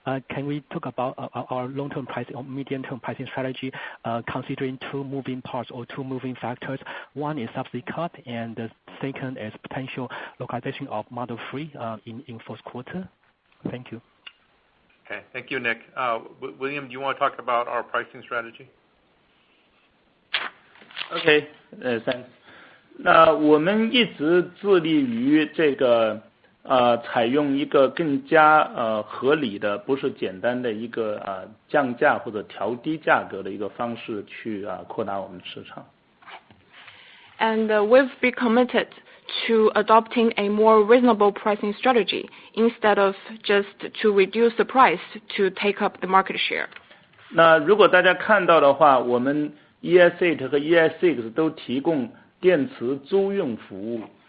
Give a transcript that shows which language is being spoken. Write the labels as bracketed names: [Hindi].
[English] Can we talk about our long-term pricing or medium-term pricing strategy considering two moving parts or two moving factors? One is subsidy cut, and the second is potential localization of Model 3 in fourth quarter. Thank you. Okay, thank you, Nick. William, do you want to talk about our pricing strategy? OK, thanks. [Chinese] 那我们一直致力于这个采用一个更加合理的，不是简单的一个降价或者调低价格的一个方式去扩大我们的市场。 [English] And we've been committed to adopting a more reasonable pricing strategy instead of just to reduce the price to take up the market share. [Chinese] 那如果大家看到的话，我们ES8 和 ES6 都提供电池租用服务。